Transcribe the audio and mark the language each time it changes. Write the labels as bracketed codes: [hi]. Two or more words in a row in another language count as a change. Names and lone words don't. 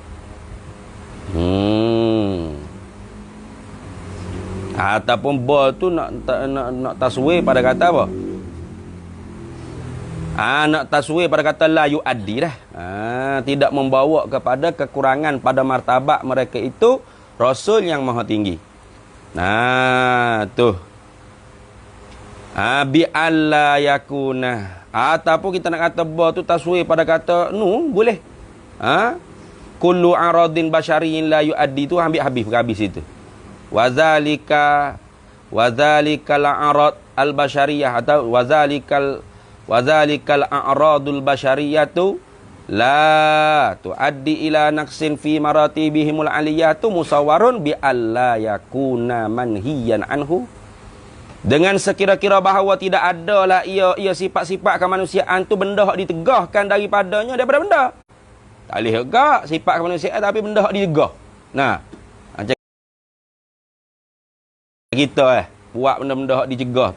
[ms] Ataupun bo tu nak taswir pada kata apa? Nak taswir pada kata [ar] لا يؤدي [ms] dah. Tidak membawa kepada kekurangan pada martabak mereka itu Rasul yang maha tinggi. Tu. [ar] بألا يكون. [ms] Ataupun kita nak kata ba tu taswir pada kata boleh. [ar] كل عرض بشري لا يؤدي [ms] tu ambil habis itu. [ar] وكذلك الأعراض البشرية atau وكذلك الأعراض البشرية لا تؤدي إلى نقص في مراتبهم العالية مصور بألا يكون منهيا عنه. [ms] Dengan sekira-kira bahawa tidak adalah ia sifat-sifat kemanusiaan tu benda hak ditegahkan daripadanya daripada benda. Tak boleh juga sifat kemanusiaan tapi benda hak ditegah. Nah, macam kita buat benda-benda hak dicegah.